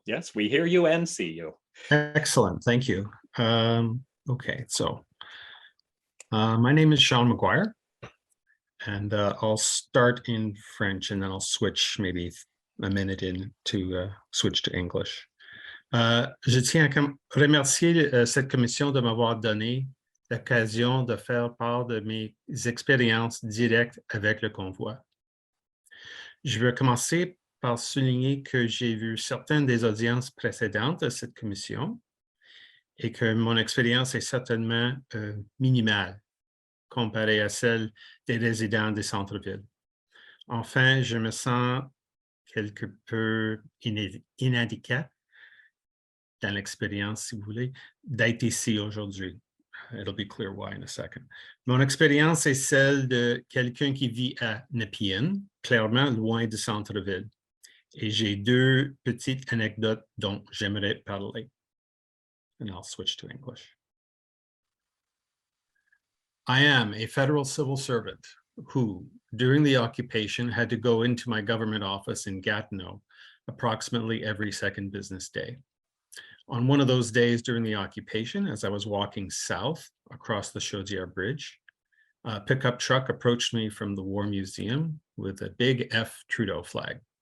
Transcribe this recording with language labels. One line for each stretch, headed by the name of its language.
English: Yes, we hear you and see you. Excellent, thank you. Okay, so my name is Sean McGuire, and I'll start in French, and then I'll switch maybe a minute in to switch to English.
French: Je tiens à remercier cette commission de m'avoir donné l'occasion de faire part de mes expériences directes avec le convoi. Je veux commencer par souligner que j'ai vu certaines des audiences précédentes de cette commission et que mon expérience est certainement minimale comparée à celle des résidents des centres-villes. Enfin, je me sens quelque peu inadéquat dans l'expérience, si vous voulez, d'être ici aujourd'hui.
English: It'll be clear why in a second.
French: Mon expérience est celle de quelqu'un qui vit à Nepean, clairement loin du centre-ville. Et j'ai 2 petites anecdotes dont j'aimerais parler.
English: And I'll switch to English. I am a federal civil servant who, during the occupation, had to go into my government office in Gatineau approximately every second business day. On one of those days during the occupation, as I was walking south across the Chaudière Bridge, a pickup truck approached me from the War Museum with a big F Trudeau flag.